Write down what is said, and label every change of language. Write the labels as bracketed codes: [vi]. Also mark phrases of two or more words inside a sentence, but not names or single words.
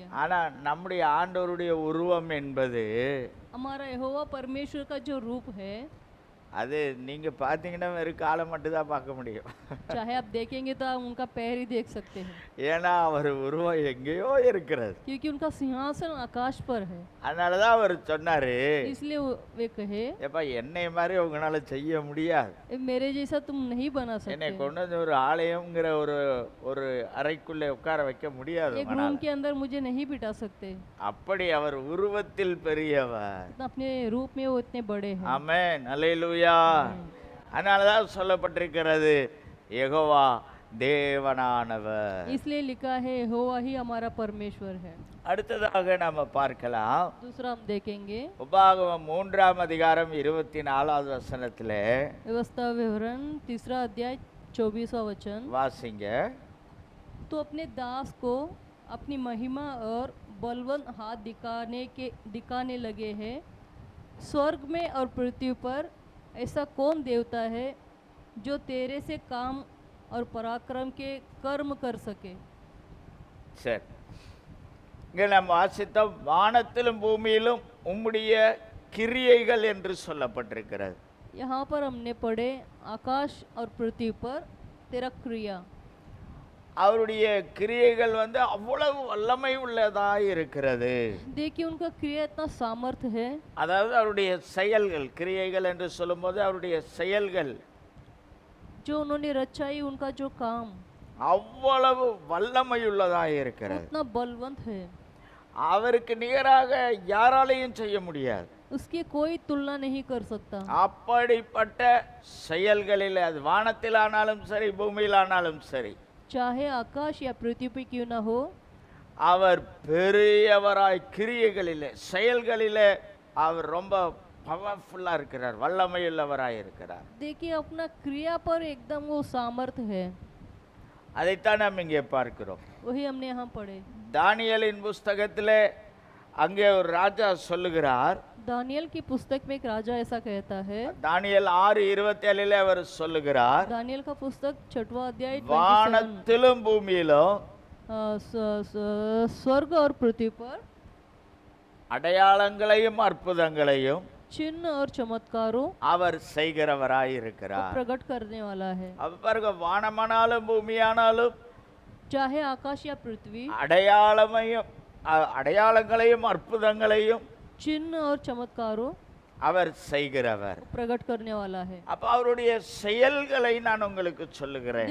[ta] ஆனா நம்முடைய ஆண்டவருடைய உருவம் என்பது [hi] हमारा यहोवा परमेश्वर का जो रूप है, [ta] அது நீங்க பார்த்தீங்கன்னா வெறும் காலை மட்டும் தான் பார்க்க முடியும். [hi] चाहे आप देखेंगे तो आप उनका पैर ही देख सकते हैं, [ta] ஏன்னா அவர் உருவம் எங்கேயோ இருக்கிறது. [hi] क्योंकि उनका सिंहासन आकाश पर है। [ta] அதனால தான் அவர் சொன்னாரு, [hi] इसलिए वे कहे [ta] ஏப்பா என்னை மாதிரி உங்களால செய்ய முடியாது, [hi] मेरे जैसा तुम नहीं बना [ta] என்னை [hi] सकते, [ta] கொண்டு வந்து ஒரு ஆலயம்ங்கிற ஒரு ஒரு அறைக்குள்ளே உட்கார வைக்க முடியாது [hi] एक [ta] உங்களால. [hi] रूम के अंदर मुझे नहीं बिठा सकते। [ta] அப்படி அவர் उருவத்தில் பெரியவர். [hi] अपने रूप में वो इतने बड़े हैं। [ta] ஆமென், அல்லேலூயா. அதனால தான் சொல்லப்பட்டிருக்கிறது யெகோவா தேவனானவர். [hi] इसलिए लिखा है यहोवा ही हमारा परमेश्वर है। [ta] அடுத்ததாக நாம பார்க்கலாம், [hi] दूसरा हम देखेंगे [ta] உபாகமம் 3ஆம் அதிகாரம் 24வது வசனத்திலே [hi] व्यवस्था विवरण 3 अध्याय 24वां वचन। [ta] வாசிங்க. [hi] तो अपने दास को अपनी महिमा और बलवंत हाथ दिखाने लगे हैं। स्वर्ग में और पृथ्वी पर ऐसा कौन देवता है जो तेरे से काम और पराक्रम के कर्म कर सके। [ta] சரி, இங்கே நாம் வாசித்தோம், வானத்திலும் பூமியிலும் உம்முடைய கிரியைகள் என்று சொல்லப்பட்டிருக்கிறது. [hi] यहाँ पर हमने पढ़े आकाश और पृथ्वी पर तेरा क्रिया। [ta] அவருடைய கிரியைகள் அவ்வளவு வல்லமை உள்ளதாய் இருக்கிறது. [hi] देखिए उनका क्रिया इतना सामर्थ्य है, [ta] அதாவது அவருடைய செயல்கள், கிரியைகள் என்று சொல்லும்போது அவருடைய செயல்கள் [hi] जो उन्होंने रचाई उनका जो काम [ta] அவ்வளவு வல்லமையுள்ளதாய் இருக்கிறது. [hi] उतना बलवंत है, [ta] அவருக்கு நிகராக யாராலையும் செய்ய முடியாது. [hi] उसकी कोई तुलना नहीं कर सकता। [ta] அப்படிப்பட்ட செயல்களில் அது வானத்திலானாலும் சரி பூமியிலானாலும் சரி [hi] चाहे आकाश या पृथ्वी पे क्यों ना हो, [ta] அவர் பெரியவராய் கிரியைகளிலே செயல்களிலே அவர் ரொம்ப பவர்ஃபுல்லா இருக்கிறார், வல்லமையுள்ளவராய் இருக்கிறார். [hi] देखिए अपना क्रिया पर एकदम वो सामर्थ्य है। [ta] அதைத்தான் நாம் இங்கே பார்க்கிறோம். [hi] वही हमने यहाँ पढ़े। [ta] தானியேலின் புஸ்தகத்திலே அங்கே ஒரு ராஜா சொல்லுகிறார், [hi] दानियल की पुस्तक में एक राजा ऐसा कहता है, [ta] தானியேல் 6:27 அவர் சொல்லுகிறார், [hi] दानियल का पुस्तक 6वां अध्याय 27, [ta] வானத்திலும் பூமியிலும் [hi] स्वर्ग और पृथ्वी पर [ta] அடையாளங்களையும் அற்புதங்களையும் [hi] चिन्ह और चमत्कारों [ta] அவர் செய்கிறவராய் [hi] को [ta] இருக்கிறார். [hi] प्रकट करने वाला है। [ta] அப்ப பாருங்க, வானமானாலும் பூமியானாலும் [hi] चाहे आकाश या पृथ्वी [ta] அடையாளங்களையும் அற்புதங்களையும் [hi] चिन्ह और चमत्कारों [ta] அவர் செய்கிறவர். [hi] को प्रकट करने वाला है। [ta] அப்ப அவருடைய செயல்களை நான் உங்களுக்கு சொல்லுகிறேன்.